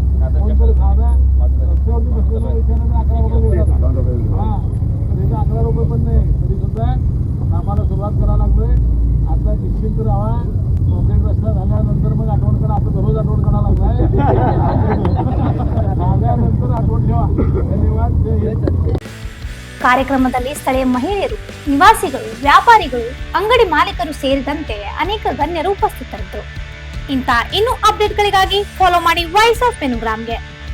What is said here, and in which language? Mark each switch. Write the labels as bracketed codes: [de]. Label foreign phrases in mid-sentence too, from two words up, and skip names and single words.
[mr] कोणतरी साधा रस्त्यावरती बसलेला विचाराने 11 रुपये देतात. हां, तर इथं 11 रुपये पण नाही. तरी सुद्धा कामाला सुरुवात करायला लागलोय. आता निश्चिंत राहा. कॉन्क्रीट रस्ता झाल्यानंतर मग आठवण करा. आता दररोज आठवण करायला लागलाय. झाल्यानंतर आठवण ठेवा. धन्यवाद. [kn] ಕಾರ್ಯಕ್ರಮದಲ್ಲಿ ಸ್ಥಳೀಯ ಮಹಿಳೆಯರು, ನಿವಾಸಿಗಳು, ವ್ಯಾಪಾರಿಗಳು, ಅಂಗಡಿ ಮಾಲೀಕರು ಸೇರಿದಂತೆ ಅನೇಕ ಗಣ್ಯರು ಉಪಸ್ಥಿತರಿದ್ದರು. ಇಂಥ ಇನ್ನೂ ಅಪ್ಡೇಟ್ಗಳಿಗಾಗಿ ಫಾಲೋ ಮಾಡಿ ವಾಯ್ಸ್ ಆಫ್ ಪೆನುಗ್ರಾಮ್ಗೆ.